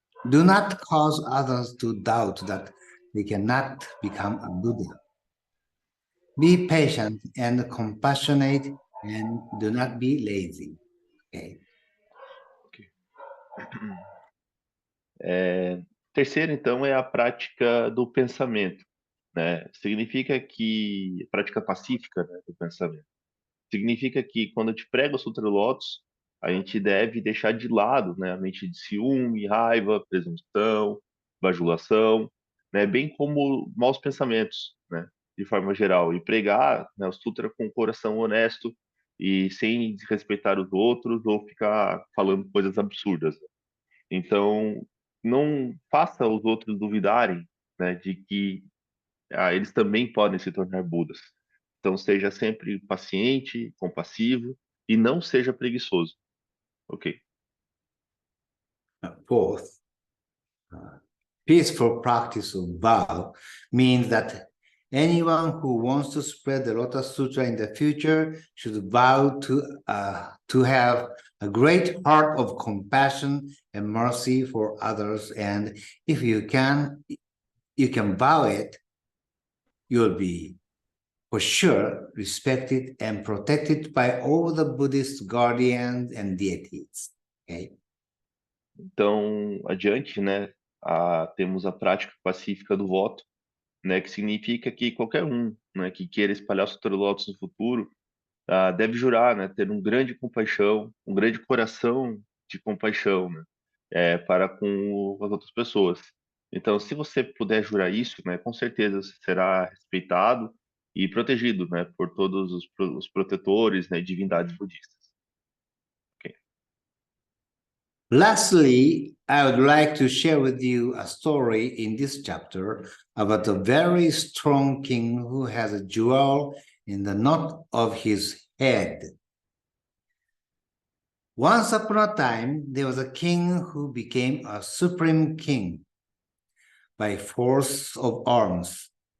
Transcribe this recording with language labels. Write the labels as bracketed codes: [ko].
[en] Do not cause others to doubt that they cannot become a Buddha. Be patient and compassionate, and do not be lazy. Okay. [pt] Terceiro, então, é a prática do pensamento, né? Significa que prática pacífica, né, do pensamento. Significa que quando a gente prega o Sutra do Lótus, a gente deve deixar de lado, né, a mente de ciúme, raiva, presunção, bajulação, né, bem como maus pensamentos, né, de forma geral, e pregar, né, o Sutra com o coração honesto e sem desrespeitar os outros ou ficar falando coisas absurdas. Então, não faça os outros duvidarem, né, de que eles também podem se tornar Budas. Então, seja sempre paciente, compassivo e não seja preguiçoso. Ok. [en] Fourth, peaceful practice of vow means that anyone who wants to spread the Lotus Sutra in the future should vow to have a great heart of compassion and mercy for others. And if you can vow it, you'll be for sure respected and protected by all the Buddhist guardians and deities. Okay. [pt] Então, adiante, né, temos a prática pacífica do voto, né, que significa que qualquer um, né, que queira espalhar o Sutra do Lótus no futuro, deve jurar, né, ter um grande compaixão, um grande coração de compaixão, né, para com as outras pessoas. Então, se você puder jurar isso, né, com certeza você será respeitado e protegido, né, por todos os protetores, né, divindades budistas. Ok. [en] Lastly, I would like to share with you a story in this chapter about a very strong king who has a jewel in the knot of his head. Once upon a time, there was a king who became a supreme king by force of arms.